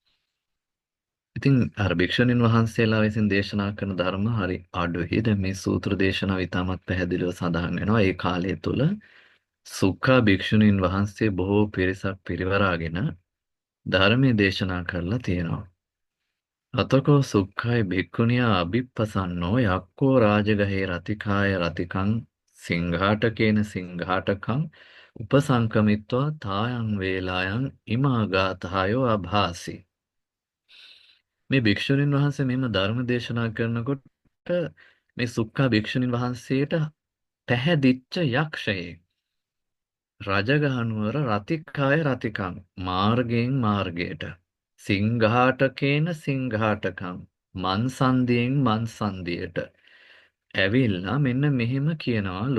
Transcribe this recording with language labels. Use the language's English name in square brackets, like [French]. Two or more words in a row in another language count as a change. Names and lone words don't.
[Sinhala] ඉතින් අර භික්ෂුණීන් වහන්සේලා විසින් දේශනා කරන ධර්ම හරි අඩුයි. දැන් මේ සූත්‍ර දේශනාව ඉතාමත් පැහැදිලිව සඳහන් වෙනවා. ඒ කාලය තුල සුඛා භික්ෂුණීන් වහන්සේ බොහෝ පිරිසක් පිරිවරාගෙන ධර්මයේ දේශනා කරලා තියෙනවා. [Pali] අතකෝ සුක්ඛයි භික්ඛුනියා අභිප්පසන්නෝ යක්කෝ රාජගහේ රතිකාය රතිකං සිංඝාටකේන සිංඝාටකං උපසංකමිත්වා තායං වේලායන් ඉමාගාතහයෝ අභාසි. [Sinhala] මේ භික්ෂුණීන් වහන්සේ මෙහෙම ධර්ම දේශනා කරනකොට මේ සුක්ඛා භික්ෂුණීන් වහන්සේට පැහැදිච්ච යක්ෂයෙක් රජගහනුවර [Pali] රතිකාය රතිකං [Sinhala] මාර්ගයෙන් මාර්ගයට [Pali] සිංඝාටකේන සිංඝාටකං [Sinhala] මන්සන්දියෙන් මන්සන්දියට ඇවිල්ලා මෙන්න මෙහෙම කියනවලු.